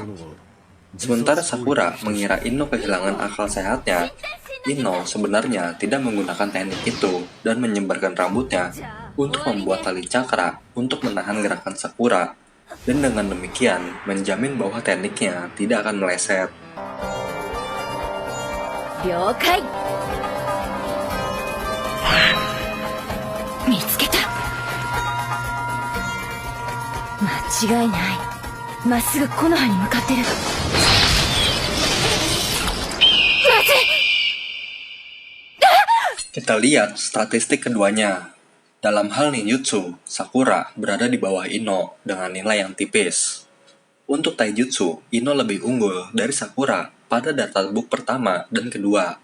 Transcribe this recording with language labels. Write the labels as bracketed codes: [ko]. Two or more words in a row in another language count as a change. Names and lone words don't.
[id] Sementara Sakura mengira Ino kehilangan akal sehatnya, Ino sebenarnya tidak menggunakan teknik itu dan menyebarkan rambutnya untuk membuat tali cakra untuk menahan gerakan Sakura, dan dengan demikian menjamin bahwa tekniknya tidak akan meleset. [ja] 了解。見つけた。間違いない。まっすぐ木の葉に向かってる。まずい。 [id] Kita lihat statistik keduanya. Dalam hal ninjutsu, Sakura berada di bawah Ino dengan nilai yang tipis. Untuk taijutsu, Ino lebih unggul dari Sakura pada databook pertama dan kedua.